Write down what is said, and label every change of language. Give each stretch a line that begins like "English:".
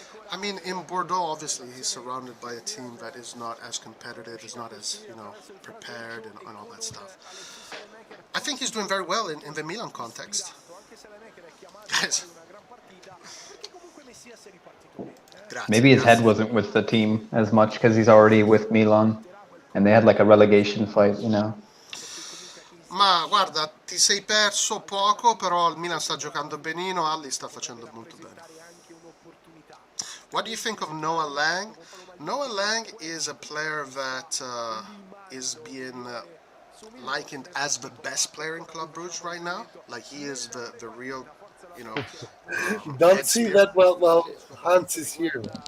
English: I mean, in Bordeaux, obviously, he's surrounded by a team that is not as competitive, is not as, prepared and all that stuff. I think he's doing very well in the Milan context. Guys. Maybe his head wasn't with the team as much because he's already with Milan. And they had like a relegation fight, you know.
Italian: Ma guarda, ti sei perso poco, però il Milan sta giocando benino, Ali sta facendo molto bene.
English: What do you think of Noah Lang? Noah Lang is a player that is being likened as the best player in Club Brugge right now. Like he is the real, Don't see that well. Hans is here.